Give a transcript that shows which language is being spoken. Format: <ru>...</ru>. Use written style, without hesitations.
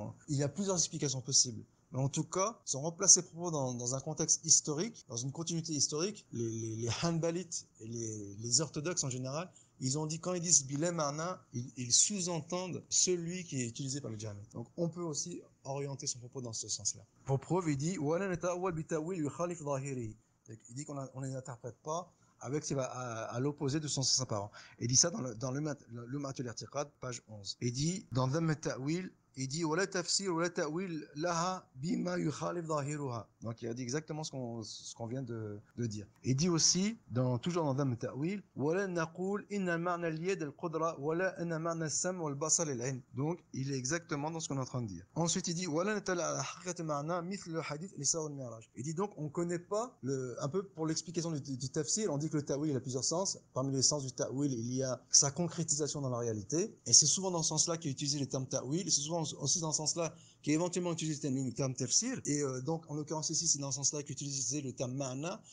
<fr>Il y a plusieurs explications possibles. Mais en tout cas, si on replace ces propos dans un contexte historique, dans une continuité historique, les Hanbalites et les orthodoxes en général, ils ont dit, quand ils disent bilay ma'na, ils sous-entendent celui qui est utilisé par les jahmites. Donc on peut aussi orienter son propos dans ce sens-là. Pour preuve, il dit</fr> <ar>وَلَا نَتَأَوَّلْ بِتَأْوِيلٍ يُخَالِفُ ظَاهِرِهِ.</ar> <fr>Il dit qu'on les interprète pas avec à l'opposé de son sens apparent. Il dit ça dans le Lum'at al-I'tiqad, page 11. Il dit dans Dhamm al-Ta'wil, il dit</fr> <ar>ولا تفسير ولا تأويل لها بما يخالف ظاهرها.</ar> <fr>Donc il a dit exactement ce qu'on vient de dire. Il dit aussi toujours dans Dhamm al-Ta'wil</fr> <ar>ولا نقول إن المعنى اليد القدرة ولا أن معنى السمع والبصر العلم.</ar> <fr>Donc il est exactement dans ce qu'on est en train de dire. Ensuite il dit</fr> <ar>ولا نتلع على حقيقة المعنى مثل الحديث الإسراء والمعراج.</ar> <fr>Il dit donc on connaît pas un peu pour l'explication du tafsir, on dit que le ta'wil il a plusieurs sens. Parmi les sens du ta'wil, il y a sa concrétisation dans la réalité, et c'est souvent dans ce sens-là qu'il est utilisé le terme ta'wil, et c'est souvent pense aussi dans ce sens-là qu'éventuellement utiliser le terme tafsir. Et donc, en l'occurrence ici, c'est dans ce sens-là qu'utiliser le terme ma'na.</fr>